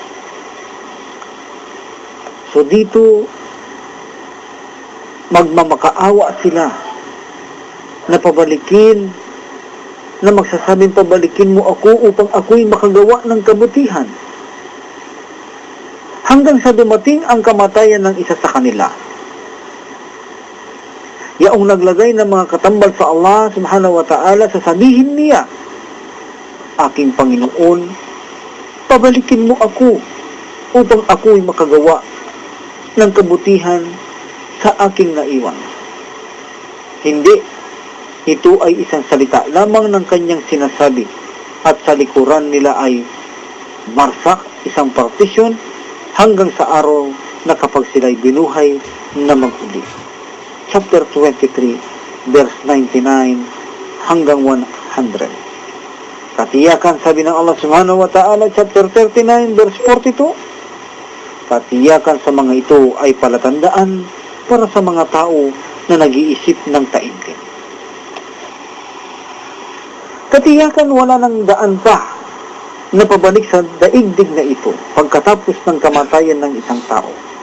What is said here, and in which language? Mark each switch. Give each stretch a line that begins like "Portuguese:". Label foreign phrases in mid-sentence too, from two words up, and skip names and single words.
Filipino: So dito, magmamakaawa sila na pabalikin, na magsasabing pabalikin mo ako upang ako'y makagawa ng kabutihan. Hanggang sa dumating ang kamatayan ng isa sa kanila. Yaong naglagay ng mga katambal sa Allah
Arabic: سبحانه وتعالى,
Filipino: sasabihin niya, aking Panginoon, pabalikin mo ako upang ako'y makagawa ng kabutihan sa aking naiwan. Hindi, ito ay isang salita lamang ng kanyang sinasabi at sa likuran nila ay marsak, isang partisyon hanggang sa araw na kapag sila'y binuhay na mag-uli.
English: Chapter 23, verse 99 hanggang 100.
Filipino: Katiyakan, sabi ng Allah
Arabic: سبحانه وتعالى,
English: chapter 39, verse 42,
Filipino: katiyakan sa mga ito ay palatandaan para sa mga tao na nag-iisip ng taimtim. Katiyakan, wala nang daan pa na pabalik sa daigdig na ito pagkatapos ng kamatayan ng isang tao.